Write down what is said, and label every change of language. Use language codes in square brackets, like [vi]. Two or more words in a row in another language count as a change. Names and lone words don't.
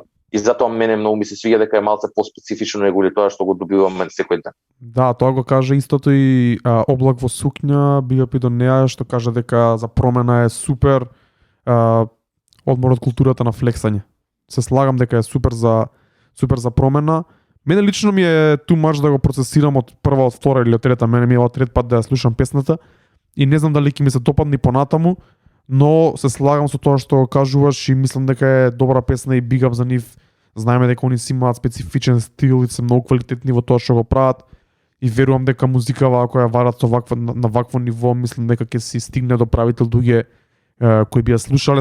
[mk] И затоа мене многу ми се свиѓа дека е малце поспецифично неколи тоа што го добиваме секој ден. Да, тоа го каже истото и Облак во сукња, [en] Big Up [mk] и до неа, што каже дека за промена е супер одмор од културата на флексање. Се слагам дека е супер за промена. Мене лично ми е [en] too much [mk] да го процесирам од прва, од втора или од трета. Мене ми е од трет пат да ја слушам песната и не знам дали ќе ми се допадне понатаму, но се слагам со тоа што кажуваш и мислам дека е добра песна и [en] Big Up [mk] за нив. Знаеме дека они си имаат специфичен стил и се многу квалитетни во тоа што го прават и верувам дека музикава која варат на вакво ниво, мислам дека ќе си стигне до правител луѓе кои би ја слушале.